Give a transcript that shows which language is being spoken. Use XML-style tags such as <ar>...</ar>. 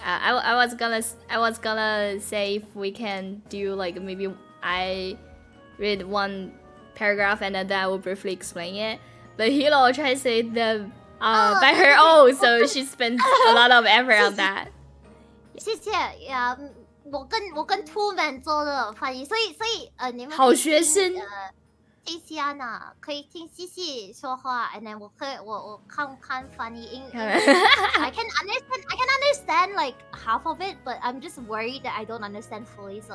<en>I was gonna say if we can do like maybe I read one paragraph and then I will briefly explain it. But Hilo translated them by her own, so she spent a lot of effort on that.</en> <zh>谢谢呀，我跟 Two Man 做的翻译，所以你们好学生。西西安娜可以听西西说话</zh> <en>，and then</en> <zh>我看翻译英</zh> <en>I can understand like half of it, but I'm just worried that I don't understand fully.</en>